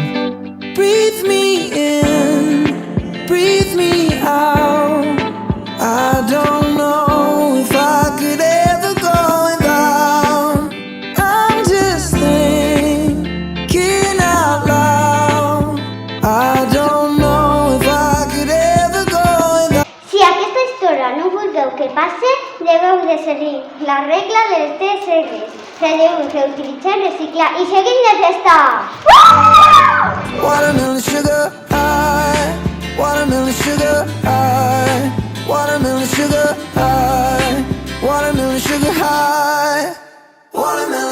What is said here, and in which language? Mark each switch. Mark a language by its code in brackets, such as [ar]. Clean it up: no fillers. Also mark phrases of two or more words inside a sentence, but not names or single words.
[en] Breathe me in, breathe me out. I don't know if I could ever go without. I'm just thinking out loud. I don't know if I could ever go without. [ca] Si aquesta història no voleu que passe, deveu de seguir la regla de les 3 regles. Podeu reutilitzar, reciclar i seguir de festa! [en] Watermelon sugar high, watermelon sugar high, watermelon sugar high, watermelon sugar high, watermelon